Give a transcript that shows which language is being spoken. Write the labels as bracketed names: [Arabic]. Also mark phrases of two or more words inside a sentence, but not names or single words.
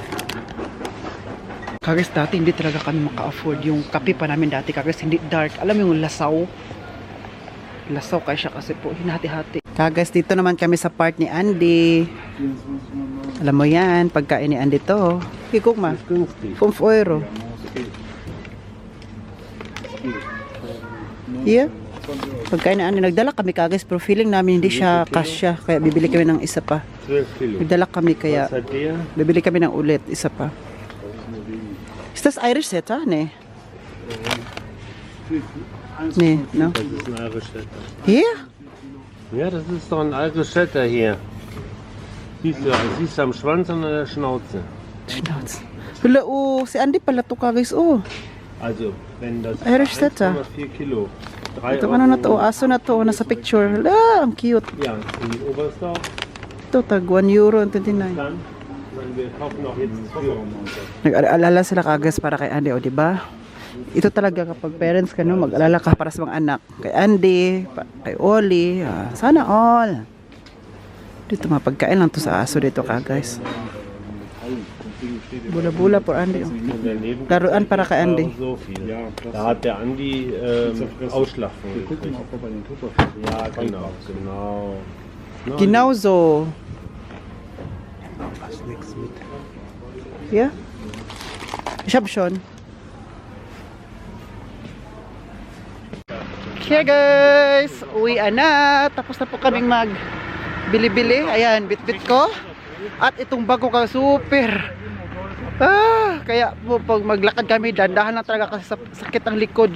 [Filipino] Kagas dati hindi talaga kami maka-afford yung kape pa namin dati. Kagas hindi dark. Alam mo yung lasaw? Lasaw kay siya kasi po hinati-hati. Guys, dito naman kami sa part ni Andy. Alam mo yan, pagkain ni Andy to. [German] Guck mal, 5 Euro. [English] Here. [Filipino] Pagkain ni Andy, nagdala kami guys, pero feeling namin hindi siya kasya. Kaya bibili kami ng isa pa. [German] 12 Kilo. [Filipino] Nagdala kami kaya [German] Was hat der? [Filipino] bibili kami ng ulit, isa pa. [German] Ist das Irish Setter? Nee. Nee, no? Das ist ein Irish Setter. Hier? Ja, das ist doch ein Irish Setter hier. Siehst du am Schwanz und an der Schnauze. Schnauze. [Filipino] Hala, oh, si Andy pala to guys, oh. [German] Also, wenn das Irish Setter. 1,4 Kilo. 3 [Filipino] Ito ano na to, aso na to, nasa picture. Hala, ang cute. [German] Ja, in Oberstdorf. [Filipino] Ito, tag 1 euro and 29. [German] Dann, wir kaufen auch jetzt für [Filipino] Nag-alala sila kagas para kay Andy, o diba? Ito talaga kapag parents ka, no, mag-alala ka para sa mga anak. Kay Andy, kay Oli, sana all. Dito mga pagkain lang to sa aso dito ka guys. Bula-bula for Andy. Oh. Laruan para kay Andy. [German] So viel. Da hat der Andi Ausschlag von gekriegt. Ja, genau. Genauso. Ja? Ich hab schon. [Filipino] Okay guys, uwian na. Tapos na po kaming mag-bili-bili. Ayan, bit-bit ko. At itong bago ka super. Kaya po pag maglakad kami, dandahan lang talaga kasi sakit ang likod.